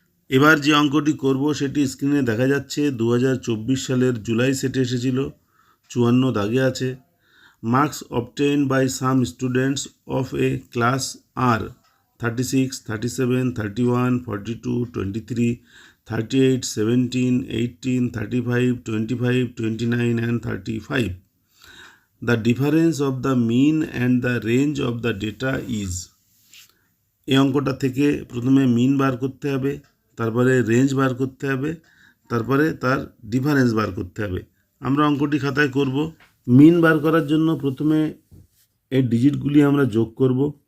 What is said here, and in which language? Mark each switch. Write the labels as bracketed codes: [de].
[bn] এবার যে অঙ্কটি করব সেটি স্ক্রিনে দেখা যাচ্ছে। 2024 সালের জুলাই সেটে এসেছিল, 54 দাগে আছে। [en] Marks obtained by some students of a class are 36, 37, 31, 42, 23, 38, 17, 18, 35, 25, 29 and 35. The difference of the mean and the range of the data is. [bn] এই অঙ্কটা থেকে প্রথমে মিন বার করতে হবে, তারপরে রেঞ্জ বার করতে হবে, তারপরে তার ডিফারেন্স বার করতে হবে। আমরা অঙ্কটি খাতায় করব। মিন বার করার জন্য প্রথমে এই ডিজিটগুলি আমরা যোগ করব।